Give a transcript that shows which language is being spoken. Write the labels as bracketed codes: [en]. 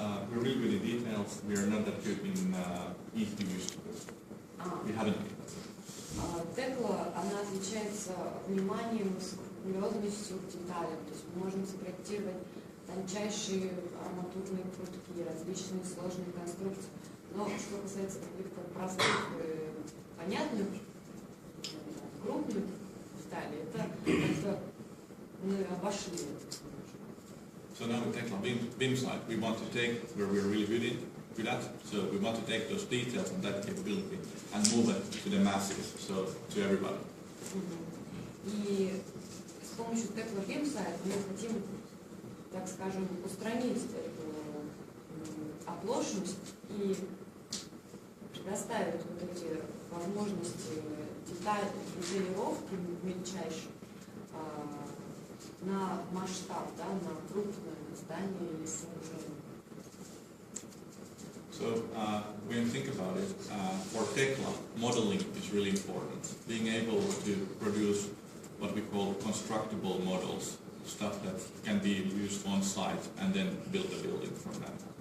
[en] We're really good in details. We are not that good in easy to use tools. We haven't been. [ru] Tekla, она отличается вниманием, скрупулезностью к деталям. То есть мы можем спроектировать тончайшие арматурные прутки, различные сложные конструкции. Но что касается каких-то простых, понятных, крупных деталей, это мы обошли. [en] So now with tekla BIM site, we want to take where we're really good in to that. So we want to take those details and that capability and move it to the masses, so to everybody. [ru] И с помощью tekla BIM-сайта мы хотим, так скажем, устранить эту оплошность и предоставить вот эти возможности деталировки мельчайших на масштаб, да, на крупное здание или сооружение. [en] So when you think about it, for tekla, modeling is really important. Being able to produce what we call constructible models, stuff that can be used on site and then build a building from that.